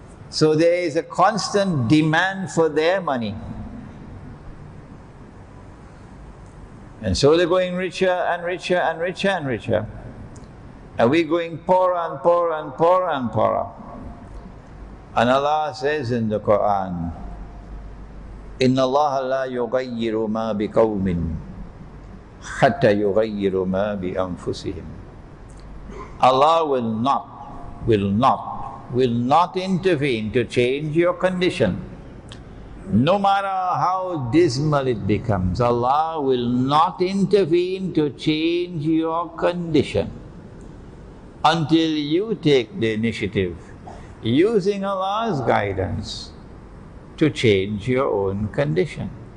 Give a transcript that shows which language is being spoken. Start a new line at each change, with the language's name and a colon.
English: So there is a constant demand for their money. And so they're going richer and richer and richer and richer. And we're going poorer and poorer and poorer and poorer. And Allah says in the Quran,
Arabic: إِنَّ اللَّهَ لَا يُغَيِّرُ مَا بِقَوْمٍ حَتَّى يُغَيِّرُ مَا بِأَنفُسِهِمْ.
English: Allah will not intervene to change your condition. No matter how dismal it becomes, Allah will not intervene to change your condition until you take the initiative, using Allah's guidance, to change your own condition.